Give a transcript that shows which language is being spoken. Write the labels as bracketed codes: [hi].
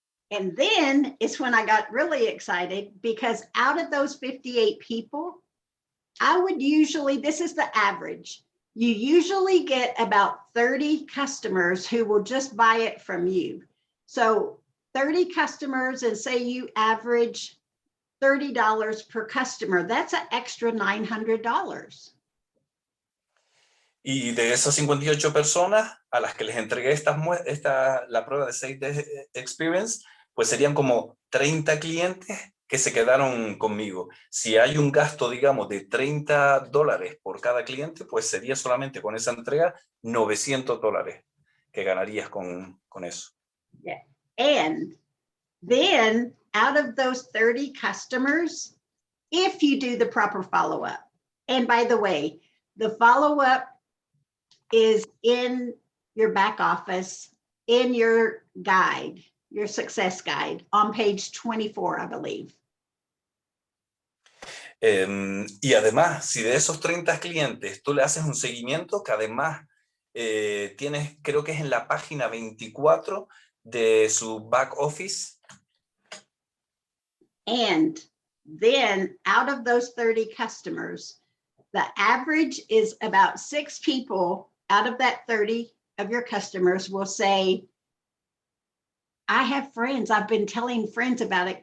[en] And then it's when I got really excited because out of those 58 people, I would usually, this is the average, you usually get about 30 customers who will just buy it from you. So 30 customers, and say you average $30 per customer, that's an extra $900. [es] Y de esas 58 personas a las que les entregué la prueba de 6-day experience, pues serían como 30 clientes que se quedaron conmigo. Si hay un gasto, digamos, de $30 por cada cliente, pues sería solamente con esa entrega $900 que ganarías con eso. [en] Yeah. And then out of those 30 customers, if you do the proper follow-up, and by the way, the follow-up is in your back office, in your guide, your success guide, on page 24, I believe. [es] Y además, si de esos 30 clientes tú le haces un seguimiento, que además tienes, creo que es en la página 24 de su back office. [en] And then out of those 30 customers, the average is about 6 people out of that 30 of your customers will say, I have friends, I've been telling friends about it.